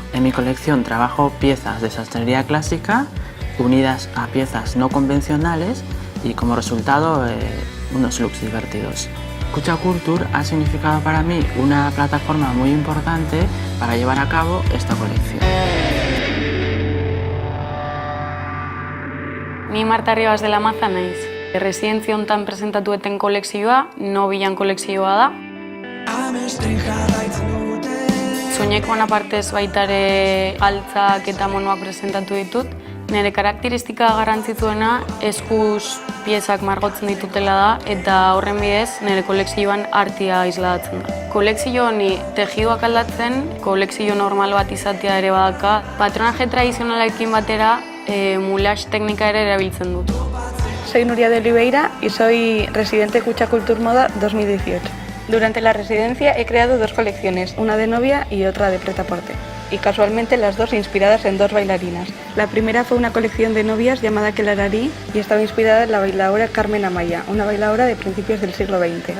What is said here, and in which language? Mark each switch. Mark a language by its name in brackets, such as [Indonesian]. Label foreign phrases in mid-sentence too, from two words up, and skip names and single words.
[Spanish] En mi colección trabajo piezas de sastrería clásica unidas a piezas no convencionales y como resultado unos looks divertidos. Kutxa Kultur ha significado para mí una plataforma muy importante para llevar a cabo esta colección. [Basque] Ni Marta Rivas de la Maza naiz. Residentzia hontan presentatu eten kolekzioa, Nobilan kolekzioa da. Soinekoan apartez baitare galtzak eta monoak presentatu ditut. Nire karakteristika garrantzitsuena eskuz piezak margotzen ditutela da eta horren bidez nire kolekzioan artia islatzen da. Kolekzio honi tejidoak aldatzen, kolekzio normal bat izatea ere badaka, patronaje tradizionalekin batera moulage teknika ere erabiltzen dut. [Spanish] Soy Nuria de Oliveira y soy residente de Kutxa Kultur Moda 2018. Durante la residencia he creado dos colecciones, una de novia y otra de prêt-à-porter. Y casualmente las dos inspiradas en dos bailarinas. La primera fue una colección de novias llamada Kelararí y estaba inspirada en la bailadora Carmen Amaya, una bailadora de principios del siglo XX.